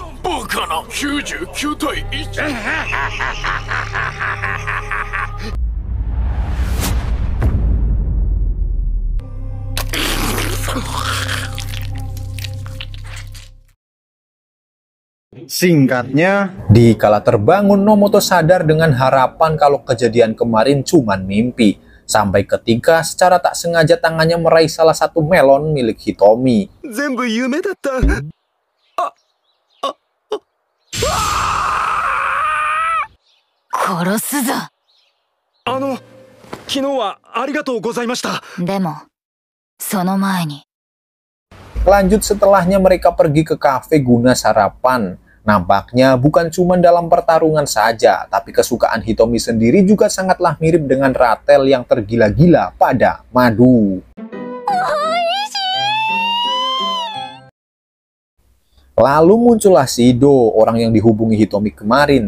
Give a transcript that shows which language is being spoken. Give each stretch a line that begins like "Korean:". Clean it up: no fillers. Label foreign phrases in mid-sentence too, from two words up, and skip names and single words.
Japanese: バカな。99対1。
Indonesian: Singkatnya, dikala terbangun, Nomoto sadar dengan harapan kalau kejadian kemarin cuman mimpi. Sampai ketika secara tak sengaja tangannya meraih salah satu melon milik Hitomi.
Japanese: 全部夢だった。殺すぞ。昨日はありがとうございました。でも、その前に。
Indonesian: Lanjut setelahnya mereka pergi ke kafe guna sarapan. Nampaknya bukan cuma dalam pertarungan saja, tapi kesukaan Hitomi sendiri juga sangatlah mirip dengan ratel yang tergila-gila pada madu. Lalu muncullah Shido, orang yang dihubungi Hitomi kemarin.